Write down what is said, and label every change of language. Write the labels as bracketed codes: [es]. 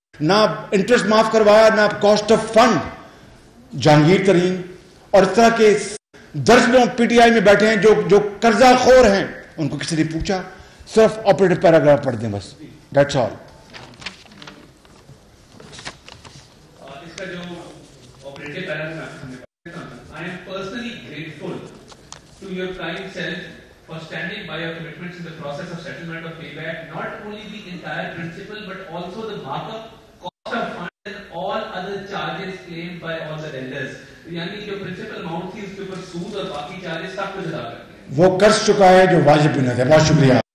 [ur] نہ انٹرسٹ معاف کروایا, نہ کاسٹ آف فنڈ. جہانگیر ترین اور اس طرح کے درجنوں پی ٹی آئی میں بیٹھے ہیں جو قرضہ خور ہیں, ان کو کسی نے پوچھا؟ صرف آپریٹو پیراگراف پڑھ دیں بس, [en] That's all. [ur] اس کا جو operative paragraph [en] I am personally grateful to your kind self for standing by your commitments in the process of settlement of payback, not only the entire principal but also the markup, cost of funds and all other charges claimed by all the lenders. [ur] یعنی جو principal amount تھی اس کے اوپر سود اور باقی charges سب کچھ ادا کرتے ہیں. وہ قرض چکا ہے جو واجب بھی نہ تھا. بہت شکریہ.